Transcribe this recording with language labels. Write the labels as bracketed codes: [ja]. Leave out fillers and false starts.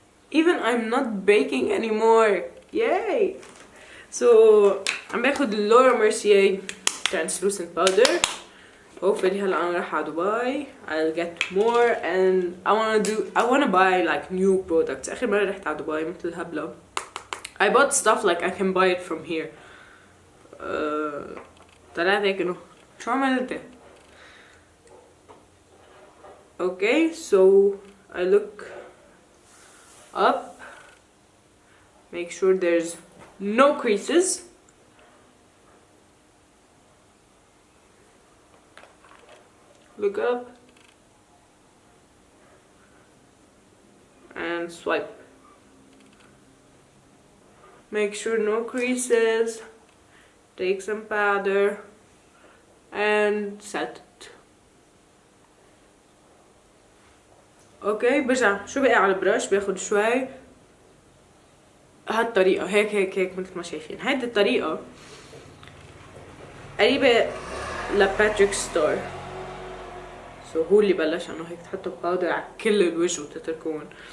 [en] Even I'm not baking anymore. Yay! [ar] So عم باخد اللورا ميرسيer [en] translucent powder. Hopefully [ar] هلا انا راح على دبي [en] I'll get more and I wanna buy like new products. [ar] اخر مرة رحت على دبي مثل الهبلة [en] I bought stuff like I can buy it from here. [ar] طلعت هيك انه شو عملت؟ [en] Okay, so I look up, make sure there's no creases. Look up and swipe. Make sure no creases. Take some powder and set it. [ar] اوكي برجع شو بقى على البرش، باخد شوي هالطريقة هيك مثل ما شايفين. هيدي الطريقة قريبة لباتريك ستار. هو اللي بلش انه هيك تحطوا باودر على كل الوجه وتتركون.